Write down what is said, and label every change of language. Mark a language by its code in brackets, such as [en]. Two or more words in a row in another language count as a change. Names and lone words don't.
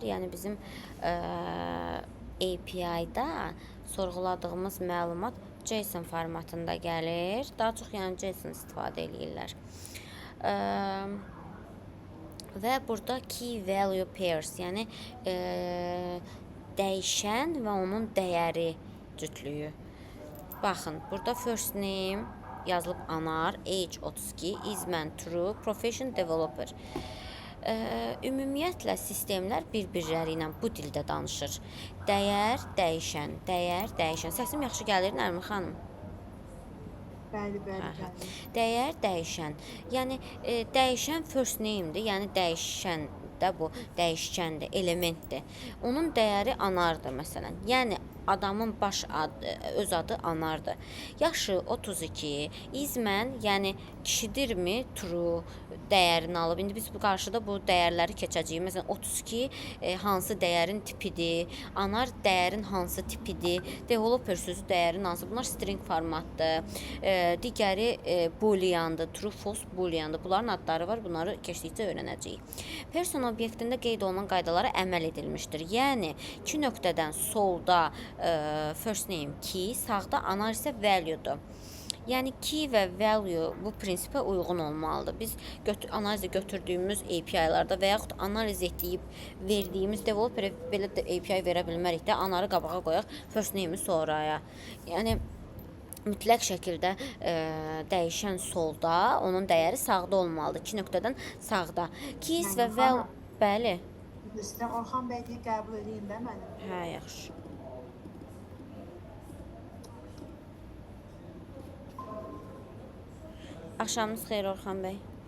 [az] Yəni bizim API-da sorğuladığımız məlumat JSON formatında gəlir. Daha çox yəni JSON istifadə edirlər. Və burada [en] key value pairs, [az] yəni dəyişən və onun dəyəri cütlüyü. Baxın, burada [en] first name [az] yazılıb anar, [en] age 32, is man true, profession developer. [az] Ümumiyyətlə sistemlər bir-birləri ilə bu dildə danışır. Dəyər, dəyişən, dəyər, dəyişən. Səsim yaxşı gəlir Nərmin xanım? Bəli, bəli. Dəyər, dəyişən. Yəni dəyişən [en] first name- [az] dir, yəni dəyişən də bu dəyişkəndir, elementdir. Onun dəyəri anardır məsələn. Yəni adamın baş adı, öz adı anardır. Yaşı 32, izmən, yəni kişidirmi, true dəyərini alıb. İndi biz bu qarşıda bu dəyərləri keçəcəyik. Məsələn 32 hansı dəyərin tipidir, anar dəyərin hansı tipidir, developer sözü dəyərin hansı. Bunlar string formatdır. Digəri booleandır, [en] true false [az] booleandır. Bunların adları var. Bunları keçdikcə öyrənəcəyik. Person obyektində qeyd olunan qaydalara əməl edilmişdir. Yəni 2 nöqtədən solda [en] first name key, [az] sağda anar isə value-dur. Yəni key və value bu prinsipə uyğun olmalıdır. Biz analizə götürdüyümüz API-larda və yaxud analiz etdiyib verdiyimiz developerə belə də API verə bilmərik də, anarı qabağa qoyaq, [en] first name- [az] i sonraya. Yəni mütləq şəkildə dəyişən solda, onun dəyəri sağda olmalıdır. 2 nöqtədən sağda. Keys və value, bəli. İstəyirəm Orxan bəy deyə qəbul edeyim də məni. Hə, yaxşı. Axşamınız xeyir Orxan bəy.